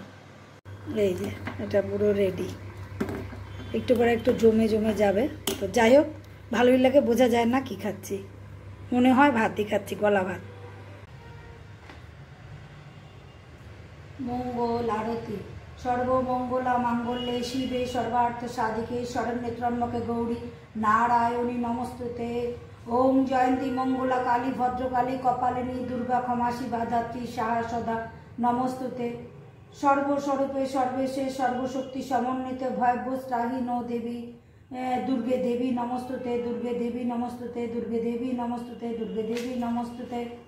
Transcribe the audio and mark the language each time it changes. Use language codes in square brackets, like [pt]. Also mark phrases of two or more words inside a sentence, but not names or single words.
[bn] এই যে এটা পুরো রেডি, একটু পরে একটু জমে জমে যাবে। তো যাই হোক, ভালোই লাগে, বোঝা যায় না কি খাচ্ছি, মনে হয় ভাতই খাচ্ছি, গলা ভাত। মঙ্গল আরতি। [sa] সর্বমঙ্গলা মাঙ্গল্যে শিবে সর্বার্থ সাধিকে শরণ্যে ত্র্যম্বকে গৌরী নারায়ণী নমস্তুতে। ওম জয়ন্তী মঙ্গলা কালী ভদ্রকালী কপালিনী দুর্গা ক্ষমা শিবা ধাত্রী সাহা সদা নমস্তুতে। সর্বস্বরূপে সর্বেশে সর্বশক্তি সমন্বিত ভয়ভ্রষ্টাহীন দেবী দুর্গে দেবী নমস্তুতে, দুর্গে দেবী নমস্তুতে, দুর্গে দেবী নমস্তুতে, দুর্গে দেবী নমস্তুতে।